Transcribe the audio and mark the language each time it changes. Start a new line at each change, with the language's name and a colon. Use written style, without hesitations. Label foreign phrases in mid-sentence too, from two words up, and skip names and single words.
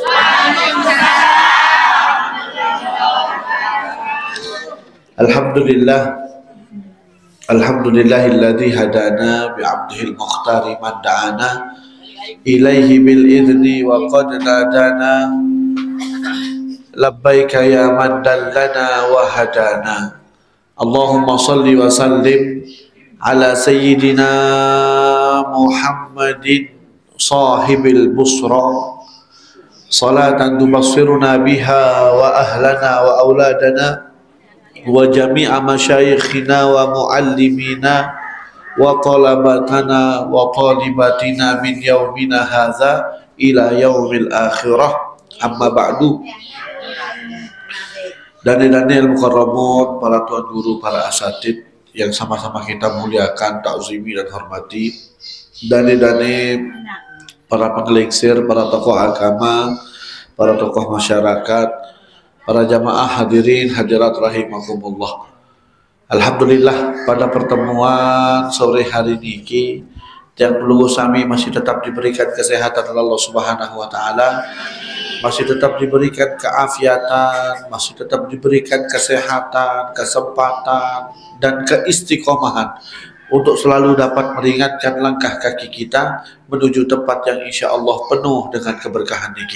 Arabic: الحمد لله الذي هدانا بعبده المختار من دعانا إليه بالإذن وقد نادانا لبيك يا من دلنا وهدانا. اللهم صل وسلم على سيدنا محمد صاحب البشرى صلاة تبشرنا بها وأهلنا وأولادنا وجميع مشايخنا ومعلمينا وطلبتنا وطالباتنا من يومنا هذا إلى يوم الآخرة، أما بعد.
Indonesian: Dani-dani al-mukarramun, para tuan guru, para asatid yang sama-sama kita muliakan, takzimi dan hormati, dani-dani para penggelingsir, para tokoh agama, para tokoh masyarakat, para jamaah hadirin hadirat rahimakumullah. Alhamdulillah pada pertemuan sore hari ini yang perlu kami masih tetap diberikan kesehatan oleh Allah
Arabic: سبحانه وتعالى,
Indonesian: masih tetap diberikan keafiatan, masih tetap diberikan kesehatan, kesempatan dan keistiqomahan untuk selalu dapat meringankan langkah kaki kita menuju tempat yang
Arabic: إن شاء الله
Indonesian: penuh dengan keberkahan niki.